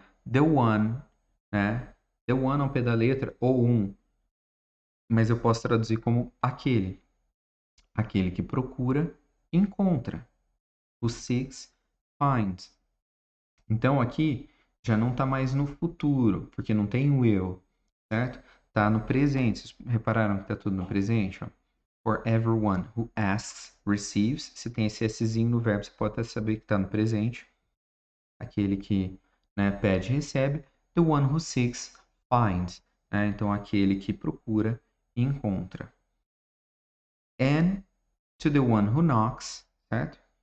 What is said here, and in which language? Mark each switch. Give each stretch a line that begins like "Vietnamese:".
Portuguese: The one, né? The one ao pé da letra, ou um, mas eu posso traduzir como aquele. Aquele que procura, encontra. O seeks, finds. Então, aqui já não está mais no futuro, porque não tem will, certo? Está no presente. Vocês repararam que está tudo no presente? Ó?
English: For everyone who asks, receives.
Portuguese: Se tem esse Szinho no verbo, você pode até saber que está no presente. Aquele que, né, pede, recebe.
English: The one who seeks, finds.
Portuguese: Né? Então, aquele que procura, encontra.
English: And to the one who knocks, certo?